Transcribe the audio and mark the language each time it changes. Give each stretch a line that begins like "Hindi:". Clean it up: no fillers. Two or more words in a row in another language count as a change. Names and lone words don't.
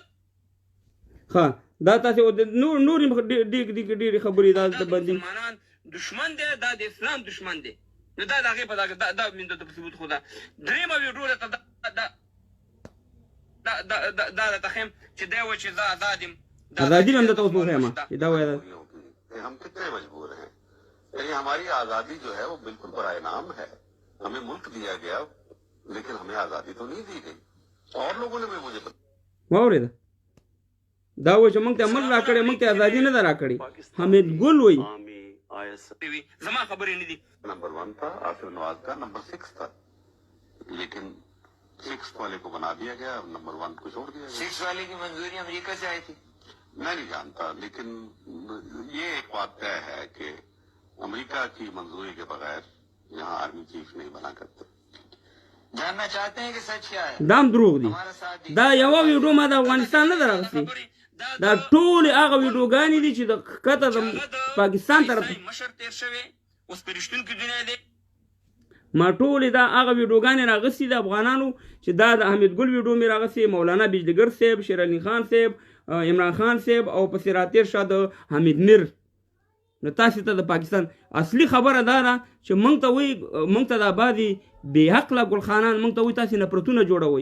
Pashto: ها دا تاسې نورې ډېرې خبرې دا د باندې مسلمانان دشمن دی دا د اسلام دشمن دی نو دا د هغې په دا د ثبوت خو ده درېیمه ویډیو درته دا درته ښیم چې دی وایي چې زه آزاد یم ازادي هم درته اوس وښیم چې دا وایي
Urdu: ہم کتنے مجبور ہیں یعنی ہماری آزادی جو ہے وہ بالکل برائے نام ہے ہمیں ملک دیا گیا لیکن ہمیں آزادی تو نہیں دی گئی اور لوگوں نے بھی مجھے
Pashto: واورېده دا وایي چې موږ ته امر راکړی موږ ته ازادي نه ده راکړې حمید ګل وایي زما خبرې نه دي
Urdu: نمبر 1 تھا آصف نواز کا نمبر 6 تھا لیکن 6 والے کو بنا دیا گیا نمبر 1 کو چھوڑ دیا گیا 6 والے کی منظوری امریکہ سے آئی تھی میں نہیں جانتا لیکن یہ ایک بات طے ہے کہ امریکہ کی منظوری کے بغیر یہاں آرمی چیف نہیں بنا کرتے جاننا چاہتے ہیں کہ سچ کیا ہے
Pashto: دا هم دروغ دي دا یوه ویډیو ما د افغانستان نه ده راغستې دا ټولې هغه ویډیوګانې دي چې د ښکته د پاکستان طرف مشر تیر شوی اوس په رښتونکي دنیا دی ما ټولې دا هغه ویډیوګانې راغستې د افغانانو چې دا د حمید ګل ویډیو مې راغستې مولانا بجلیګر صاحب شیر علي خان صاحب عمران خان صاحب او پسې راتېر شه د حمید میر نو تاسو ته د پاکستان اصلي خبره دا ده چې موږ ته وایي موږ ته دا بعضې بې عقله ګلخانان موږ ته وایي تاسې نفرتونه جوړوئ.